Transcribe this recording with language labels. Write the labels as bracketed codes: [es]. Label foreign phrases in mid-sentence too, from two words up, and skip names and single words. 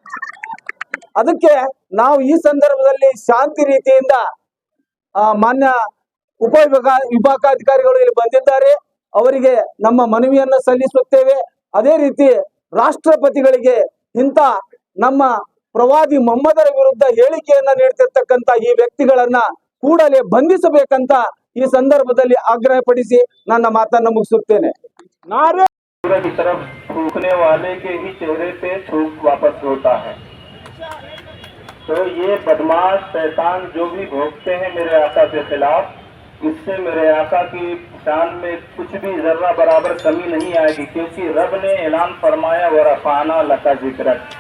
[kn] ಅದಕ್ಕೆ ನಾವು ಈ ಸಂದರ್ಭದಲ್ಲಿ ಶಾಂತಿ ರೀತಿಯಿಂದ ಮಾನ್ಯ ವಿಭಾಗಾಧಿಕಾರಿಗಳು ಇಲ್ಲಿ ಬಂದಿದ್ದಾರೆ, ಅವರಿಗೆ ನಮ್ಮ ಮನವಿಯನ್ನ ಸಲ್ಲಿಸುತ್ತೇವೆ. ಅದೇ ರೀತಿ ರಾಷ್ಟ್ರಪತಿಗಳಿಗೆ ಇಂಥ ನಮ್ಮ ಪ್ರವಾದಿ ಮೊಹಮ್ಮದರ ವಿರುದ್ಧ ಹೇಳಿಕೆಯನ್ನ ನೀಡ್ತಿರ್ತಕ್ಕಂಥ ಈ ವ್ಯಕ್ತಿಗಳನ್ನ ಕೂಡಲೇ ಬಂಧಿಸಬೇಕಂತ ಈ ಸಂದರ್ಭದಲ್ಲಿ ಆಗ್ರಹಪಡಿಸಿ ನನ್ನ ಮಾತನ್ನ ಮುಗಿಸುತ್ತೇನೆ. [ur] کی طرف تھوکنے والے کے ہی چہرے پے تھوک واپس ہوتا ہے. تو یہ بدمعاش شیطان جو بھی بھوگتے ہیں میرے آقا کے خلاف، اس سے میرے آقا کی شان میں کچھ بھی ذرہ برابر کمی نہیں آئے گی، کیونکہ رب نے اعلان فرمایا [ar] و رفعنا لك ذكر.